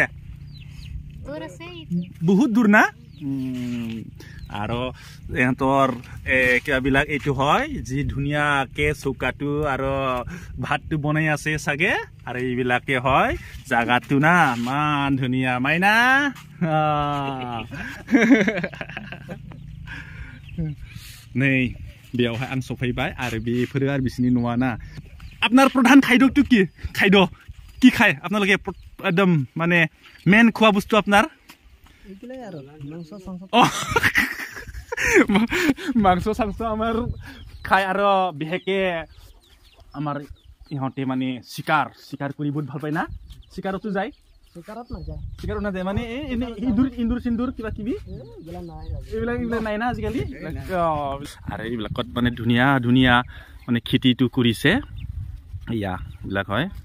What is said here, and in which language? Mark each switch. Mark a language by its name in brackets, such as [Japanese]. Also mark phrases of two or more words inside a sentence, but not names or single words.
[Assamese] দূৰ আছে বহুত দূৰ না আৰু এহঁতৰ কিবাবিলাক এইটো হয় যি ধুনীয়াকে চৌকাটো আৰু ভাতটো বনাই আছে চাগে আৰু এইবিলাকে হয় জাগাটো না মান ধুনীয়া মাইনা [Bodo] नै बेयावहाय आं सफैबाय आरो बेफोरो आरो बिसिनि न'आ ना [Assamese] আপোনাৰ প্ৰধান খাদ্যটো কি খাদ্য কি খায় আপোনালোকে একদম মানে মেইন খোৱা বস্তু আপোনাৰ এইগুলাই আৰু মাংস চাংস আমাৰ খায় আৰু বিশেষকে আমাৰ ইহঁতে মানে চিকাৰ কৰি বহুত ভাল পায় না চিকাৰতো যায় চিকাৰত নাযায় মানে ইন্দুৰ চিন্দুৰ কিবা কিবি এইবিলাক নাই না আজিকালি আৰু এইবিলাকত মানে ধুনীয়া ধুনীয়া মানে খেতিটো কৰিছে ইয়া এইবিলাক হয়